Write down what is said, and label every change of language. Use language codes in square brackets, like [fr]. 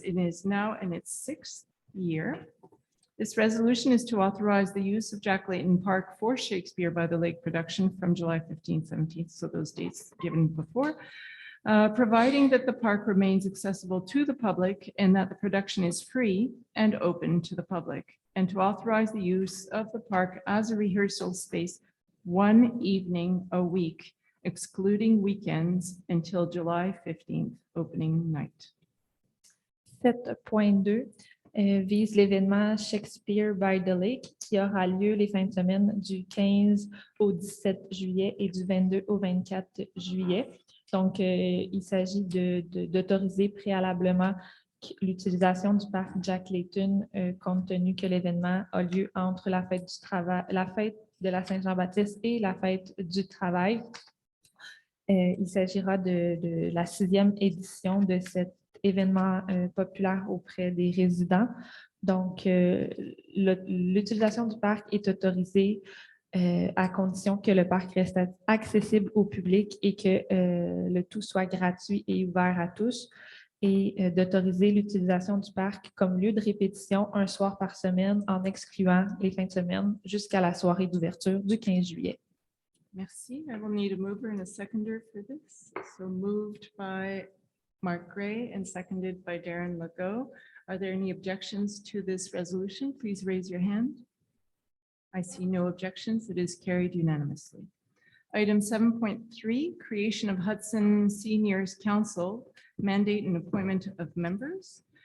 [en] It is now in its 6th year. This resolution is to authorize the use of Jack Layton Park for Shakespeare by the Lake production from July 15th, 17th, so those dates given before, providing that the park remains accessible to the public and that the production is free and open to the public, and to authorize the use of the park as a rehearsal space 1 evening a week, excluding weekends until July 15th, opening night. [fr] 7.2 vise l'événement Shakespeare by the Lake qui aura lieu les fins de semaine du 15 au 17 juillet et du 22 au 24 juillet. Donc, il s'agit d'autoriser préalablement l'utilisation du parc Jack Layton compte tenu que l'événement a lieu entre la fête du travail, la fête de la Saint-Jean-Baptiste et la fête du travail. Il s'agira de la 6e édition de cet événement populaire auprès des résidents. Donc, l'utilisation du parc est autorisée à condition que le parc reste accessible au public et que le tout soit gratuit et ouvert à tous, et d'autoriser l'utilisation du parc comme lieu de répétition un soir par semaine en excluant les fins de semaine jusqu'à la soirée d'ouverture du 15 juillet. Merci. [en] I will need a mover and a seconder for this. So moved by Mark Gray and seconded by Darren Legault. Are there any objections to this resolution? Please raise your hand. I see no objections. It is carried unanimously. Item 7.3, creation of Hudson Seniors Council, mandate and appointment of members.